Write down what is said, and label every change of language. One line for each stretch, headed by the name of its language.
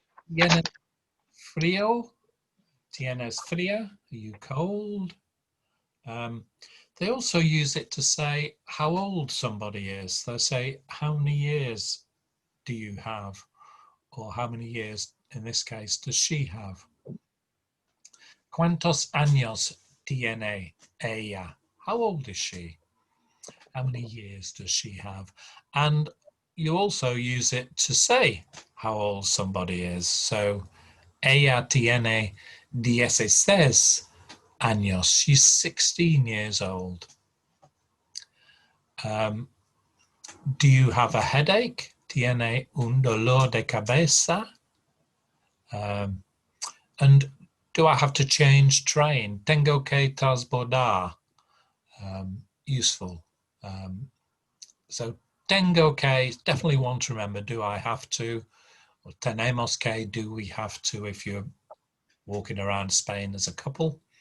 Spanish: Tienes frío? Tienes frío?
English: Are you cold? They also use it to say how old somebody is. They say, how many years do you have? Or how many years, in this case, does she have?
Spanish: ¿Cuántos años tiene ella?
English: How old is she? How many years does she have? And you also use it to say how old somebody is.
Spanish: So, ella tiene 16 años.
English: She's 16 years old. Do you have a headache?
Spanish: Tiene un dolor de cabeza?
English: And do I have to change train?
Spanish: Tengo que transbordar. Useful.
English: So
Spanish: tengo que,
English: definitely one to remember. Do I have to? Or
Spanish: tenemos que,
English: do we have to if you're walking around Spain as a couple?